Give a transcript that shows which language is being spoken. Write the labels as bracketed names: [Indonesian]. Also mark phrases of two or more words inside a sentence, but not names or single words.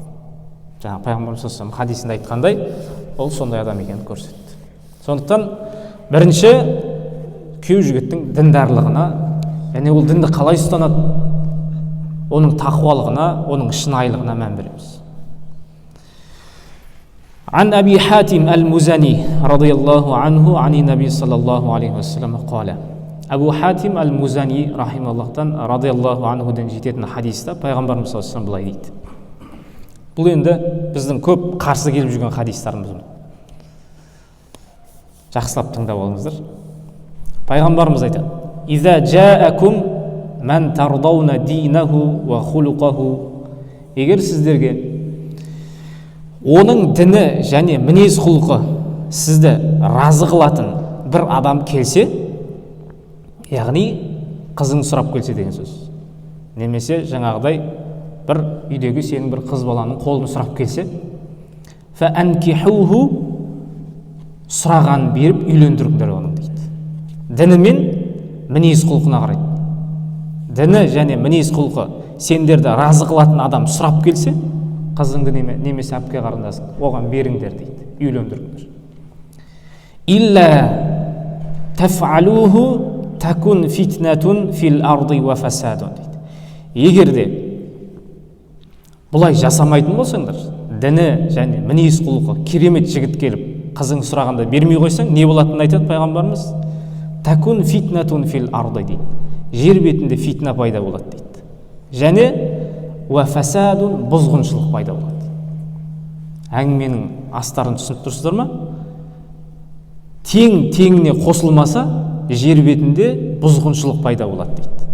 [Kazakh] Жаңа пайғамбарымыз [Arabic] صلى الله عليه وسلم [Kazakh] хадисінде айтқандай, ол сондай адам екенін көрсетті. Сондықтан бірінші күйеу жігіттің діндарлығына, және ол дінді қалай ұстанады, оның тақуалығына, оның шынайылығына мән береміз. [Arabic] عن أبي حاتم المزني رضي الله عنه عن النبي صلى الله عليه وسلم قال [Kazakh] Әбу Хатим әл-Музани рахималлахтан [Arabic] رضي الله عنه [Kazakh] жететін хадисте пайғамбарымыз [Arabic] صلى الله عليه وسلم [Kazakh] былай дейді. Бұл енді біздің көп қарсы келіп жүрген хадистарымыз. Жақсылап тыңдап алыңыздар. Пайғамбарымыз айтады: [Arabic] "إذا جاءكم من ترضون دينه وخلقه." [Kazakh] Егер сіздерге оның діні және мінез құлқы сізді разы қылатын бір адам келсе, яғни қызың сұрап келсе деген сөз. Немесе жаңағыдай бір үйдегі сенің бір қыз баланың қолын сұрап келсе, фәәнкихуху, сұрағанын беріп үйлендіріңдер оның дейді. Діні мен мінез құлқына қарайды. Діні және мінез құлқы сендерді разы қылатын адам сұрап келсе, қызыңды немесе әпке қарындасың оған беріңдер дейді, үйлендіріңдер. [Arabic] إلا تفعلوه تكن فتنة في الأرض وفساد дейді. [Kazakh] Егер де бұлай жасамайтын болсаңдар, діні және мінез құлқы керемет жігіт келіп қызың сұрағанда бермей қойсаң, не болатынын айтады пайғамбарымыз? [Arabic] تكن فتنة في الأرض дейді. [Kazakh] Жер бетінде фитна пайда болады дейді. Және [Arabic] وفساد, [Kazakh] бұзғыншылық пайда болады. Әңгіменің астарын түсініп тұрсыздар ма? Тең-теңіне қосылмаса, жер бетінде бұзғыншылық пайда болады дейді.